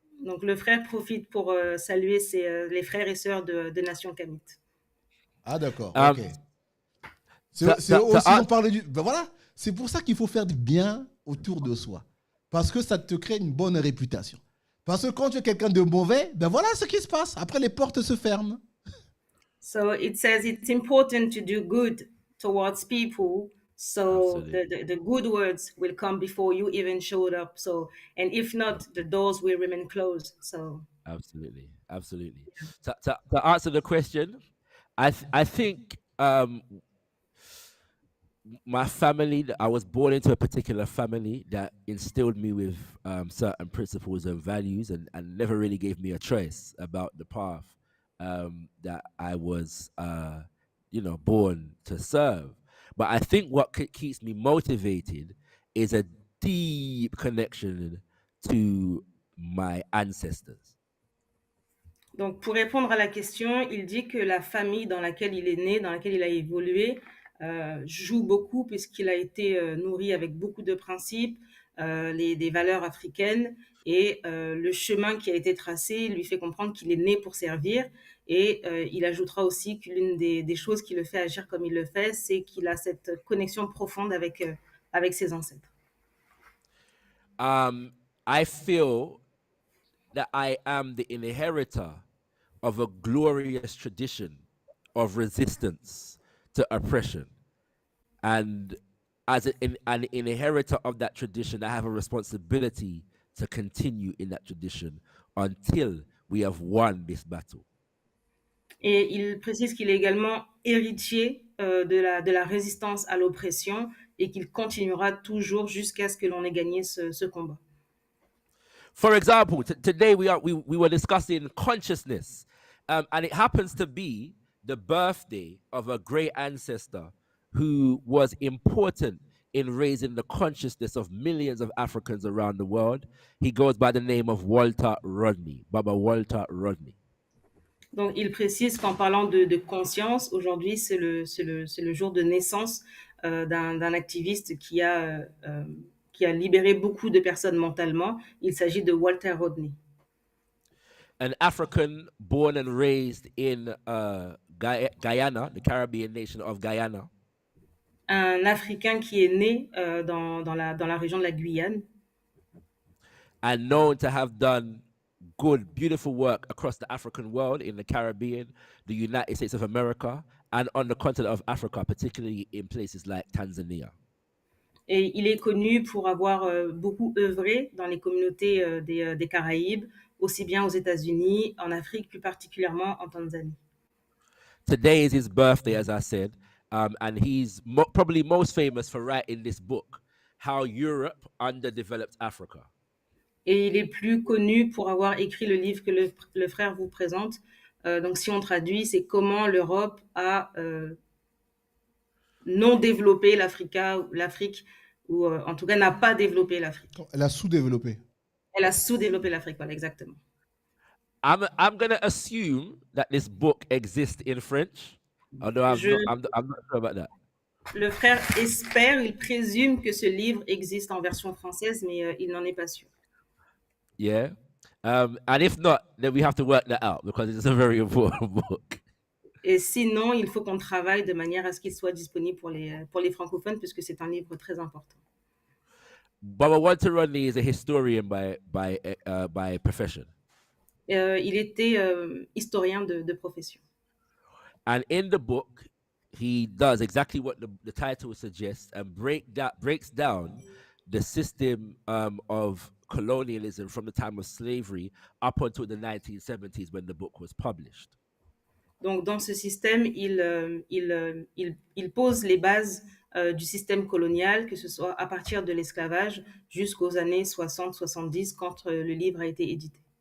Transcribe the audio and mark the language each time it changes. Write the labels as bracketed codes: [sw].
[fr] Donc, le frère profite pour saluer les frères et sœurs de Nation Kamit. Ah d'accord, Um, ok. [en] to, [fr] C'est [en] to, to [fr] aussi, on an- parle du... Ben voilà, c'est pour ça qu'il faut faire du bien autour de soi. Parce que ça te crée une bonne réputation. Parce que quand tu es quelqu'un de mauvais, ben voilà ce qui se passe. Après, les portes se ferment. [en] So it says it's important to do good towards people. So Absolutely. the good words will come before you even showed up. So, and if not, the doors will remain closed. So, Absolutely. To answer the question, I think my family, I was born into a particular family that instilled me with certain principles and values, and never really gave me a choice about the path that I was, born to serve. But I think what keeps me motivated is a deep connection to my ancestors. [fr] Donc, pour répondre à la question, il dit que la famille dans laquelle il est né, dans laquelle il a évolué, joue beaucoup puisqu'il a été nourri avec beaucoup de principes, des valeurs africaines, et le chemin qui a été tracé lui fait comprendre qu'il est né pour servir. Et il ajoutera aussi que l'une des choses qui le fait agir comme il le fait, c'est qu'il a cette connexion profonde avec ses ancêtres. [en] I feel that I am the inheritor of a glorious tradition of resistance to oppression. And as an inheritor of that tradition, I have a responsibility to continue in that tradition until we have won this battle. [fr] Et il précise qu'il est également héritier de la résistance à l'oppression et qu'il continuera toujours jusqu'à ce que l'on ait gagné ce combat. [en] For example, today we were discussing consciousness, and it happens to be the birthday of a great ancestor who was important in raising the consciousness of millions of Africans around the world. He goes by the name of Walter Rodney, Baba Walter Rodney. [fr] Donc, il précise qu'en parlant de conscience, aujourd'hui, c'est le jour de naissance d'un activiste qui a libéré beaucoup de personnes mentalement. Il s'agit de Walter Rodney. [en] An African born and raised in Guyana, the Caribbean nation of Guyana. [fr] Un Africain qui est né dans la région de la Guyane. [en] And known to have done good, beautiful work across the African world, in the Caribbean, the United States of America, and on the continent of Africa, particularly in places like Tanzania. [fr] Et il est connu pour avoir beaucoup œuvré dans les communautés des Caraïbes, aussi bien aux États-Unis, en Afrique, plus particulièrement en Tanzanie. [en] Today is his birthday, as I said, and he's probably most famous for writing this book, How Europe Underdeveloped Africa. [fr] Et il est plus connu pour avoir écrit le livre que le frère vous présente. Donc, si on traduit, c'est comment l'Europe a non développé l'Afrique, ou en tout cas n'a pas développé l'Afrique. Elle a sous-développé. Elle a sous-développé l'Afrique, voilà, exactement. [en] I'm going to assume that this book exists in French, although I'm not sure about that. [fr] Le frère espère, il présume que ce livre existe en version française, mais il n'en est pas sûr. [en] Yeah. And if not, then we have to work that out because it's a very important book. [fr] Et sinon, il faut qu'on travaille de manière à ce qu'il soit disponible pour les francophones, puisque c'est un livre très important. [en] Baba Walter Rodney is a historian by profession. [fr] Il était historien de profession. [en] And in the book, he does exactly what the title suggests and breaks down the system of colonialism from the time of slavery up until the 1970s when the book was published. [fr] Donc, dans ce système, il pose les bases du système colonial, que ce soit à partir de l'esclavage jusqu'aux années 60-70, quand le livre a été édité.